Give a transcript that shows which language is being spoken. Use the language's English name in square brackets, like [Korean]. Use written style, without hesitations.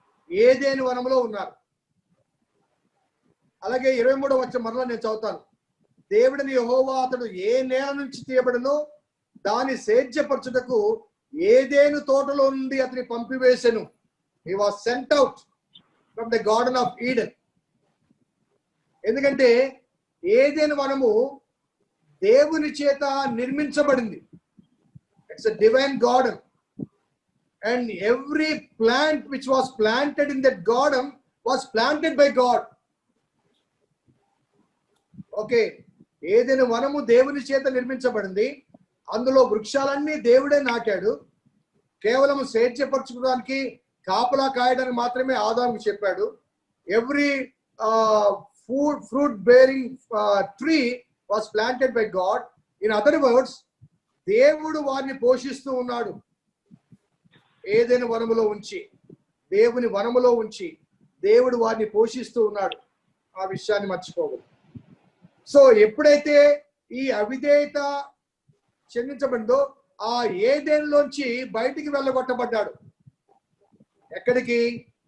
[Telugu] ఏదేను వనంలో ఉన్నారు. అలాగే 23వ వచనం మరలా నేను చదువుతాను. దేవుడిని యెహోవా అతడు ఏ నేల నుంచి తీయబడనో దాని సేద్యపరచుటకు ఏదేను తోటలో నుండి అతని పంపివేసెను. [English] He was sent out from the Garden of Eden. [Telugu] ఎందుకంటే ఏదేను వనము దేవుని చేత నిర్మించబడింది. [English] It's a divine garden. And every plant which was planted in that garden was planted by God. [Telugu] Okay, ఏదైనా వనము దేవుని చేత నిర్మించబడింది. అందులో వృక్షాలన్నీ దేవుడే నాటాడు. కేవలం సేద్యపరచుకోవడానికి, కాపలా కాయడానికి మాత్రమే ఆదాముకు చెప్పాడు. [English] Every fruit bearing tree was planted by God. In other words, [Telugu] దేవుడు వారిని పోషిస్తూ ఉన్నాడు. ఏదైనా వనములో ఉంచి, దేవుని వనములో ఉంచి దేవుడు వారిని పోషిస్తూ ఉన్నాడు. ఆ విషయాన్ని మర్చిపోకూడదు. సో ఎప్పుడైతే ఈ అవిధేయత చెందించబడిందో ఆ ఏదేనులోంచి బయటికి వెళ్ళగొట్టబడ్డాడు. ఎక్కడికి?